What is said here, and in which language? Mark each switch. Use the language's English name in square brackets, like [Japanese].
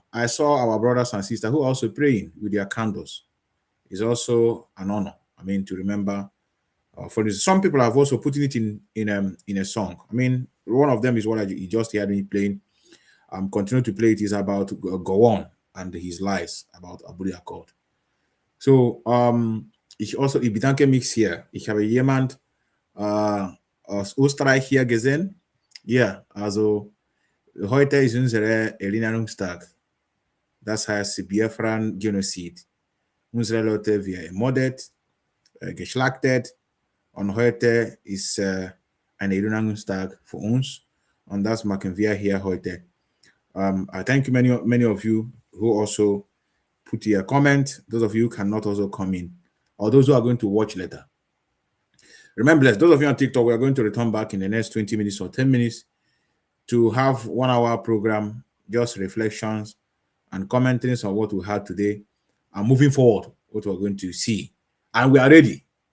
[English] I saw our brothers and sisters who are also praying with their candles. It's also an honor, to remember For this, some people have also put it in a song. I mean, one of them is what you just heard me playing. I'm continuing to play it. Is about Go On and his lies about Aburi Accord. [German] So ich bedanke mich sehr. Ich habe jemand aus Österreich hier gesehen. Ja, also heute ist unsere Erinnerungstag. Das heißt Biafran Genozid. Unsere Leute wir ermordet, geschlachtet und heute ist ein Erinnerungstag für uns und das machen wir hier heute. [English] I thank you many of you who also put your comment. Those of you who cannot also come in, or those who are going to watch later. Remember, those of you on TikTok, we are going to return back in the next 20 minutes or 10 minutes to have 1 hour program, just reflections and commenting on what we had today and moving forward, what we're going to see. And we are ready.